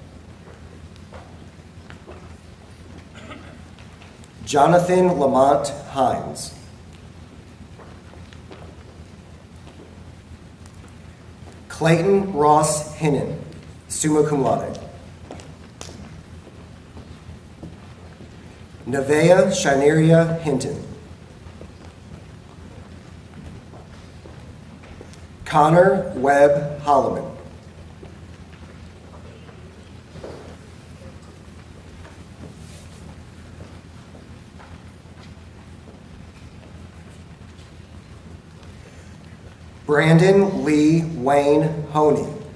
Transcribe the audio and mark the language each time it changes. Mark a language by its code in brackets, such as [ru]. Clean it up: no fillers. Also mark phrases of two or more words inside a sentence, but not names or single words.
[en] Jonathan Lamont Hines. Clayton Ross Hinnon, [la] summa cum laude. [en] Nevaeh Shineria Hinton. Connor Webb Holloman. Brandon Lee Wayne Honey.